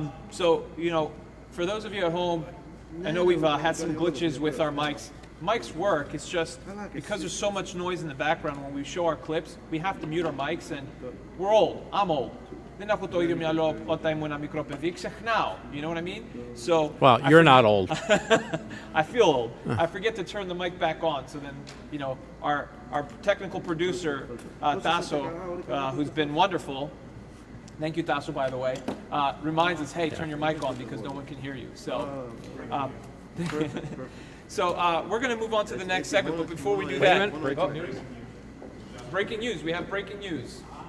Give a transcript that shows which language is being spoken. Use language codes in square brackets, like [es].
[en] So for those of you at home, I know we've had some glitches with our mics. Mics work. It's just because there's so much noise in the background when we show our clips, we have to mute our mics, and we're old. I'm old. [el] Δεν έχω το ίδιο μυαλό όταν ήμουν ένα μικρό παιδί. Ξεχνάω. [en] You know what I mean? So. Well, you're not old. I feel old. I forget to turn the mic back on. So then, our technical producer, Tasso, who's been wonderful. Thank you, Tasso, by the way. Reminds us, hey, turn your mic on because no one can hear you. So. We're going to move on to the next segment, but before we do that, breaking news. We have breaking news.